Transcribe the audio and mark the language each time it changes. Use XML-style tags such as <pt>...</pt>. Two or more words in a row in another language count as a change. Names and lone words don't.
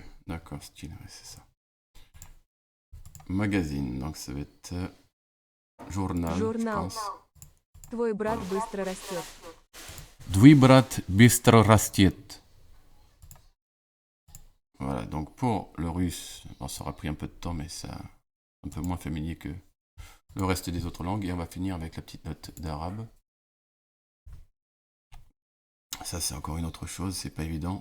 <fr>D'accord, style, ouais, c'est ça. Magazine, donc ça va être journal, je pense.</fr> <ru>Твой брат быстро растет. Твой брат быстро растет.</ru> <fr>Voilà, donc pour le russe, bon, ça aura pris un peu de temps, mais c'est un peu moins familier que le reste des autres langues. Et on va finir avec la petite note d'arabe. Ça, c'est encore une autre chose, c'est pas évident.</fr>